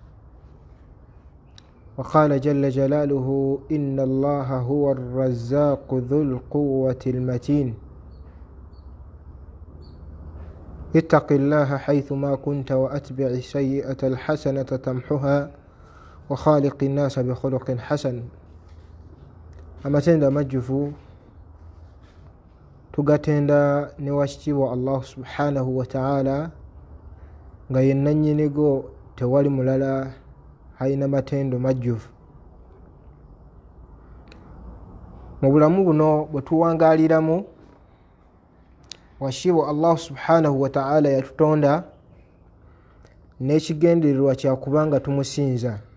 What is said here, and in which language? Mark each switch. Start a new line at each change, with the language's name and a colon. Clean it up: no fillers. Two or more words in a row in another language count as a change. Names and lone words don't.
Arabic: وقال جل جلاله: إن الله هو الرزاق ذو القوة المتين. اتق الله حيثما كنت وأتبع السيئة الحسنة تمحها وخالق الناس بخلق حسن.
Ganda: amatenda majjufu tugatenda ne wakitiibwa
Arabic: الله سبحانه وتعالى
Ganda: nga yenna nnyinigo tewali mulala alina matendo majjufu. Mu bulamu buno bwe tuwangaaliramu washiibwa
Arabic: الله سبحانه وتعالى
Ganda: yatutonda n'ekigendererwa kyakubanga tumusinza.